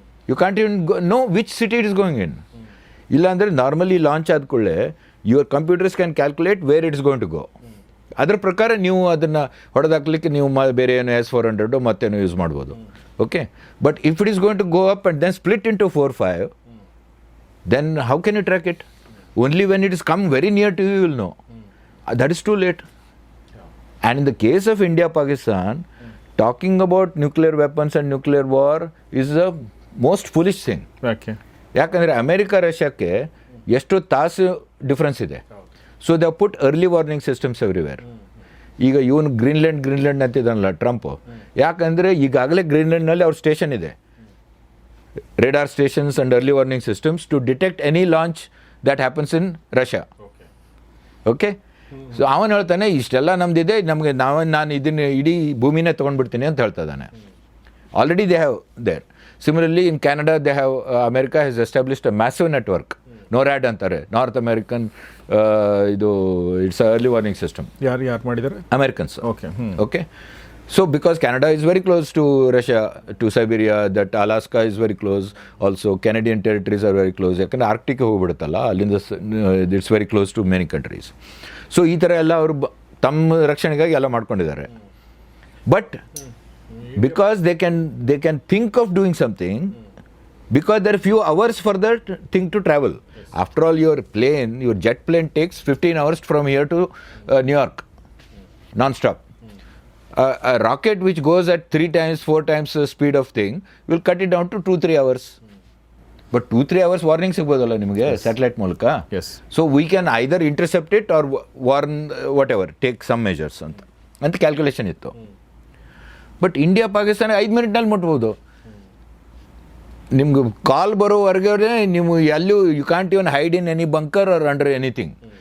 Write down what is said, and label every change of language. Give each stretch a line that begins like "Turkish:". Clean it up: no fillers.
English: You can't even know which city it is going in.
Kannada: ಇಲ್ಲಾಂದರೆ normally launch ಆದ ಕೂಡಲೇ
English: Your computers can calculate where it's going to go.
Kannada: ಅದ್ರ ಪ್ರಕಾರ ನೀವು ಅದನ್ನು ಹೊಡೆದಾಕ್ಲಿಕ್ಕೆ ನೀವು ಬೇರೆ ಏನು S-400 ಮತ್ತೇನೋ ಯೂಸ್ ಮಾಡ್ಬೋದು.
English: Okay, but if it is going to go up and then split into 4-5, then how can you track it? Only when it has come very near to you, you will know. That is too late. And in the case of India, Pakistan, talking about nuclear weapons and nuclear war is the most foolish thing. Okay.
Kannada: ಯಾಕಂದರೆ America ರಷ್ಯಾಕ್ಕೆ ಎಷ್ಟು ತಾಸು difference ಇದೆ.
English: So they put early warning systems everywhere.
Kannada: ಈಗ ಇವನು Greenland ಅಂತಿದ್ದಾನಲ್ಲ Trump, ಯಾಕಂದರೆ ಈಗಾಗಲೇ ಗ್ರೀನ್ಲ್ಯಾಂಡ್ನಲ್ಲಿ ಅವ್ರ station ಇದೆ,
English: radar stations and early warning systems to detect any launch that happens in Russia. Okay?
Kannada: So ಅವನು ಹೇಳ್ತಾನೆ ಇಷ್ಟೆಲ್ಲ ನಮ್ದಿದೆ, ನಮಗೆ ನಾನು ಇದನ್ನು ಇಡೀ ಭೂಮಿನೇ ತೊಗೊಂಡ್ಬಿಡ್ತೀನಿ ಅಂತ ಹೇಳ್ತಾ ಇದ್ದಾನೆ.
English: Already they have there. Similarly in Canada they have, America has established a massive network, NORAD ಅಂತಾರೆ, north American ಇದು it's early warning system.
Kannada: ಯಾರು ಮಾಡಿದ್ದಾರೆ?
English: Americans. Okay. Okay, so because Canada is very close to Russia, to Siberia, that Alaska is very close, also Canadian territories are very close.
Kannada: ಯಾಕಂದರೆ Arctic ಹೋಗ್ಬಿಡುತ್ತಲ್ಲ, ಅಲ್ಲಿಂದ
English: It's very close to many countries.
Kannada: So ಈ ಥರ ಎಲ್ಲ ಅವರು ತಮ್ಮ ರಕ್ಷಣೆಗಾಗಿ ಎಲ್ಲ ಮಾಡ್ಕೊಂಡಿದ್ದಾರೆ.
English: But because they can think of doing something, because there are few hours for that thing to travel. After all, your jet plane takes 15 hours from here to New York, non-stop. A rocket which goes at 3 times, 4 times the speed of thing will cut it down to 2-3 hours. But 2-3 hours warning
Kannada: ಸಿಗ್ಬೋದಲ್ಲ ನಿಮಗೆ satellite ಮೂಲಕ.
English: so we can either intercept it or warn whatever, take some measures
Kannada: ಅಂತ calculation ಇತ್ತು.
English: but
Kannada: India Pakistan 5 ಮಿನಿಟ್ನಲ್ಲಿ ಮುಟ್ಬೋದು. ನಿಮ್ಗೆ ಕಾಲ್ ಬರೋವರೆಗೆ ನೀವು ಎಲ್ಲೂ
English: You can't even hide in any bunker or under anything.